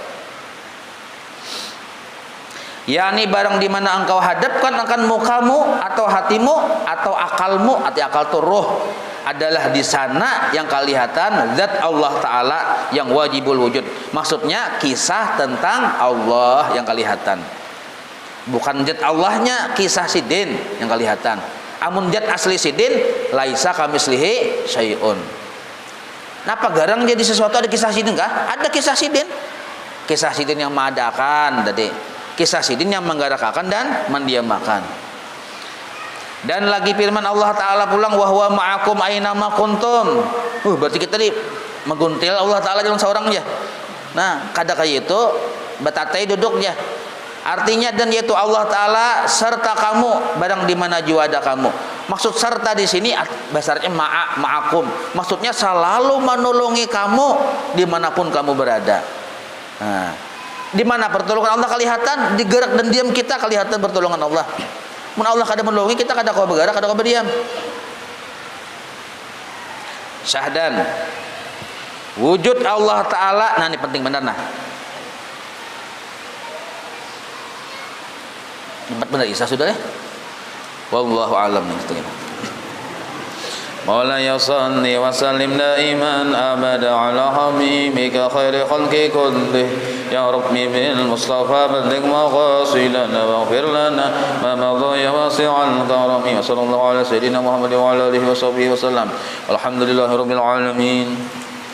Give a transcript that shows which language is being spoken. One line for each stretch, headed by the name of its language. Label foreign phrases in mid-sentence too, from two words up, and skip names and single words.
Indonesian: yakni barang di mana engkau hadapkan akan mukamu atau hatimu atau akalmu, arti akal itu ruh, adalah di sana yang kelihatan zat Allah Ta'ala yang
Arabic: واجب الوجود.
Indonesian: Maksudnya kisah tentang Allah yang kelihatan, bukan zat Allahnya kisah sidin yang kelihatan.
Banjar: Amun zat asli sidin
Arabic: ليس كمثله شيء.
Banjar: Napa garang jadi sesuatu ada kisah sidin kah? Ada kisah sidin. Kisah sidin yang mengadakan tadi, kisah sidin yang menggerakkan dan mendiamakan.
Indonesian: Dan lagi firman Allah Ta'ala pulang,
Arabic: وهو معكم أين ما كنتم.
Indonesian: Berarti kita tadi mengguntil Allah Ta'ala dalam seorangnya.
Banjar: Nah, kada kayak itu batatai duduknya.
Indonesian: Artinya dan yaitu Allah Ta'ala serta kamu barang di mana jua ada kamu. Maksud serta di sini bahasanya ma'akum. Maksudnya selalu menolongi kamu dimanapun kamu berada. Nah, di mana pertolongan Allah kelihatan, di gerak dan diam kita kelihatan pertolongan Allah.
Banjar: Mun Allah kada menolongi kita, kada kau bergerak, kada kau berdiam.
Indonesian: Syahdan wujud Allah Ta'ala.
Banjar: Nah ini penting benar nah. Empat benar Isa sudah ya.
Arabic: والله أعلم
Indonesian: nih gitu.
Arabic: مولاي صل وسلم دائما أبدا على حبيبك خير خلق كله يا ربي بالمصطفى بلغ مقاصدنا واغفر لنا ما مضى يا واسع الكرم وصلى الله على سيدنا محمد وعلى آله وصحبه وسلم والحمد لله رب العالمين.